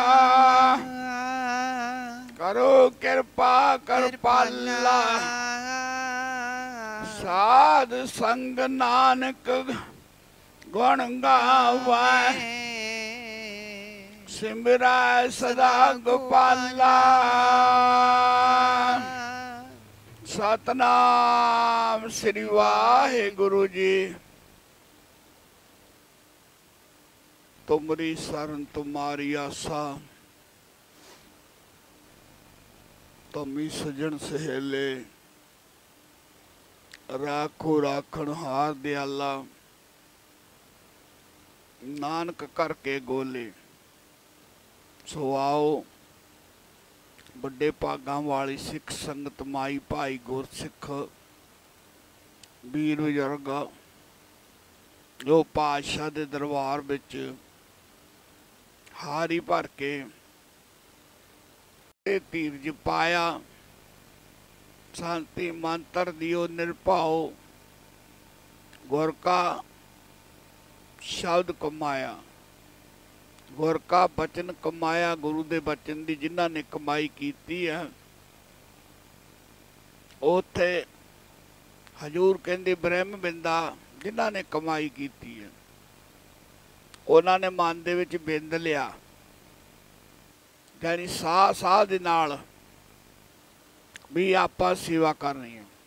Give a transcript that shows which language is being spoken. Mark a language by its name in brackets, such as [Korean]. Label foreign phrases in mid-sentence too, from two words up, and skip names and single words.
[Punjabi] ਕਰੋ ਕ੍ਰਿਪਾ ਕ੍ਰਿਪਾਲਾ, ਸਾਧ ਸੰਗ ਨਾਨਕ ਗੁਣ ਗਾਵਾ, ਸਿਮਰਾ ਸਦਾ ਗੋਪਾਲਾ, ਸਤਿਨਾਮ ਸ੍ਰੀ ਵਾਹਿਗੁਰੂ ਜੀ। ਤੁਮਰੀ ਸ਼ਰਣ ਤੁਮਾਰੀ ਆਸਾ, ਤੁਮ ਹੀ ਸਜਣ ਸੁਹੇਲੇ, ਰਾਖੋ ਰਾਖਣਹਾਰ ਦਇਆਲਾ, ਨਾਨਕ ਕਰਕੇ ਗੋਲੇ। ਸੋ ਆਓ ਵੱਡੇ ਭਾਗਾਂ ਵਾਲੀ ਸਿੱਖ ਸੰਗਤ ਮਾਈ ਭਾਈ ਗੁਰਸਿੱਖ ਵੀਰ ਬਜ਼ੁਰਗ ਜੋ ਪਾਤਸ਼ਾਹ ਦੇ ਦਰਬਾਰ ਵਿਚ ਹਾਰੀ ਭਰ ਕੇ ਧੀਰਜ ਪਾਇਆ, ਸ਼ਾਂਤਿ ਮੰਤ੍ਰ ਦੀਓ ਨਿਰਭਾਓ, ਗੁਰ ਕਾ ਸ਼ਬਦ ਕਮਾਇਆ, ਗੁਰ ਕਾ ਬਚਨ ਕਮਾਇਆ, ਗੁਰੂ ਦੇ ਬਚਨ ਦੀ ਜਿਨ੍ਹਾਂ ਨੇ ਕਮਾਈ ਕੀਤੀ ਹੈ, ਉੱਥੇ ਹਜ਼ੂਰ ਕਹਿੰਦੇ ਬ੍ਰਹਮ ਬਿੰਦਾ ਜਿਨ੍ਹਾਂ ਨੇ ਕਮਾਈ ਕੀਤੀ ਹੈ, ਉਨ੍ਹਾਂ ਨੇ ਮਨ ਦੇ ਵਿਚ ਬਿੰਦ ਲਿਆ, ਯਾਨੀ ਸਾਹ ਸਾਹ ਦੇ ਨਾਲ ਭੀ ਆਪਾਂ ਸੇਵਾ ਕਰਨੀ ਹੈ।